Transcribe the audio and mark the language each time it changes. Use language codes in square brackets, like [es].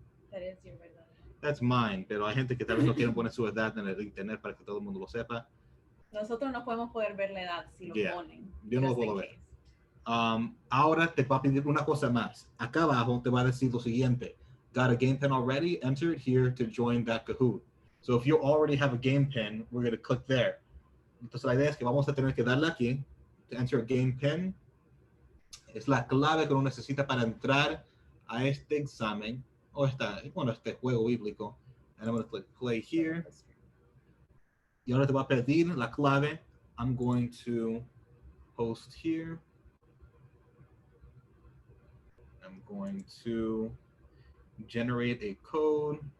[en] That is your [es] verdad. [en] That's mine. [es] Pero hay gente que tal vez no quiere poner su edad en el internet para que todo el mundo lo sepa. Nosotros no podemos poder ver la edad si lo ponen. Yo no lo puedo ver. Ahora te va a pedir una cosa más. Acá abajo te va a decir lo siguiente. [en] Got a game pen already? Enter it here to join that Kahoot. So if you already have a game pen, we're going to click there. [es] Entonces la idea es que vamos a tener que darle aquí [en] to enter a game pen. [es] Es la clave que uno necesita para entrar a este examen o este juego bíblico. [en] And I'm going to click play here. [es] Y ahora te va a pedir la clave. [en] I'm going to post here. I'm going to generate a code.